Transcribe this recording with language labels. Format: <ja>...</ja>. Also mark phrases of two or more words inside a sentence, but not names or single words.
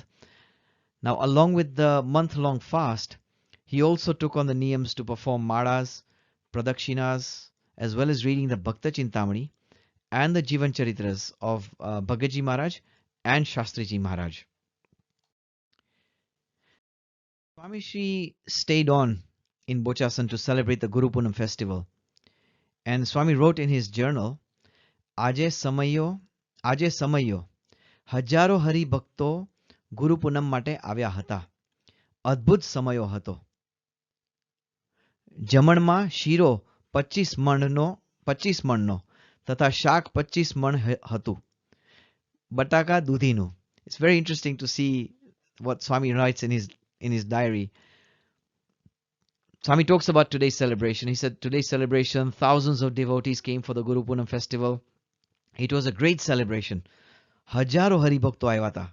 <en>Now along with the month-long fast, he also took on the niyams to perform maras, pradakshinas, as well as reading the Bhakta Chintamani and the Jivan Charitras of Bhagaji Maharaj and Shastriji Maharaj. Swamiji stayed on in Bochasan to celebrate the Guru Punam festival. And Swami wrote in his journal,</en> <gu>આજે સમૈયો, હજારો હરિ ભક્તો ગુરુ પૂનમ માટે આવ્યા હતા. અદ્ભુત સમૈયો હતો. જમણમાં શીરો 25 મણનો તથા શાક 25 મણ હતું. બટાકા દૂધીનું.</gu> <en>It's very interesting to see what Swami writes in his diary. Swami talks about today's celebration. He said today's celebration, thousands of devotees came for the Guru Punam festival. It was a great celebration.</en> <gu>હજારો હરિ ભક્તો આવ્યાતા.</gu>